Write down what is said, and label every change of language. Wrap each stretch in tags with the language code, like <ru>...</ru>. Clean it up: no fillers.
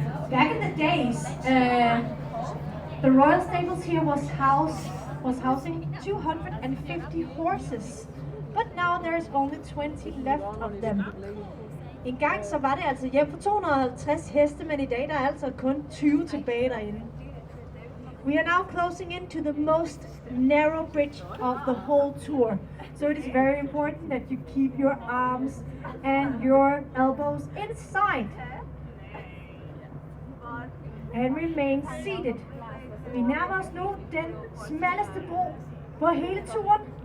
<en>Back in the days, the Royal Stables here was housing 250 horses, but now there is only 20 left of them.</en> <da>En gang så var det altså hjem for 250 heste, men i dag der er altså kun 20 tilbage derinde.</da> <en>We are now closing in to the most narrow bridge of the whole tour. So it is very important that you keep your arms and your elbows inside. And remain seated.</en> <da>Vi nærmer os nu den smalleste bro på hele turen.</da>